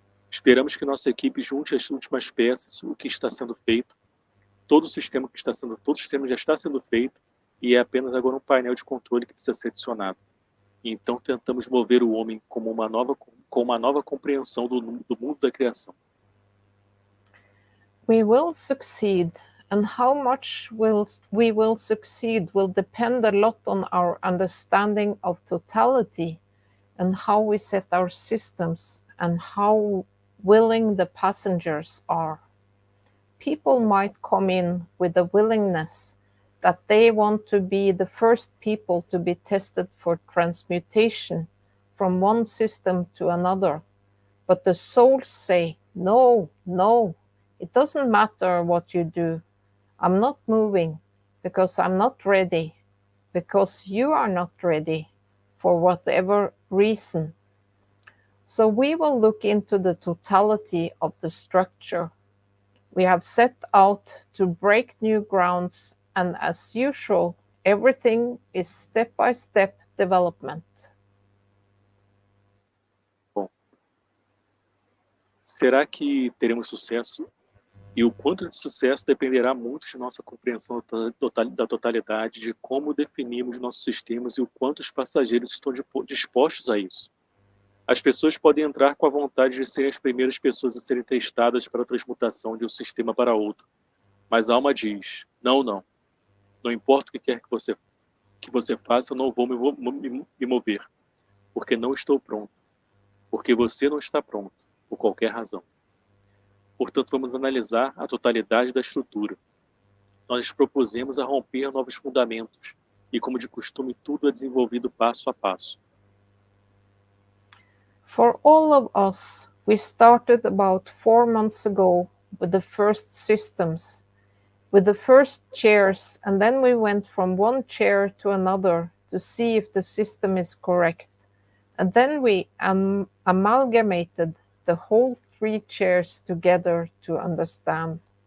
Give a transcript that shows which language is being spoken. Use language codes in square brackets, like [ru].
[pt] Esperamos que nossa equipe junte as últimas peças, o que está sendo feito, todo o sistema já está sendo feito, e é apenas agora um painel de controle que precisa ser adicionado. E então tentamos mover o homem com uma nova compreensão do mundo da criação. [en] We will succeed, and how much we will succeed will depend a lot on our understanding of totality and how we set our systems and how willing the passengers are. People might come in with a willingness that they want to be the first people to be tested for transmutation from one system to another. But the souls say, no, it doesn't matter what you do. I'm not moving because I'm not ready, because you are not ready for whatever reason. So we will look into the totality of the structure. We have set out to break new grounds, and as usual, everything is step-by-step development. [pt] Bom, será que teremos sucesso? E o quanto de sucesso dependerá muito de nossa compreensão da totalidade, de como definimos nossos sistemas e o quanto os passageiros estão dispostos a isso. As pessoas podem entrar com a vontade de serem as primeiras pessoas a serem testadas para a transmutação de um sistema para outro. Mas a alma diz, não importa o que quer que você faça, eu não vou me mover, porque não estou pronto. porque você não está pronto, por qualquer razão. Portanto, vamos analisar a totalidade da estrutura. Nós nos propusemos a romper novos fundamentos, e como de costume, tudo é desenvolvido passo a passo. [en] For all of us, we started about 4 months ago with the first systems, with the first chairs, and then we went from one chair to another to see if the system is correct. And then we amalgamated the whole 3 chairs together to understand.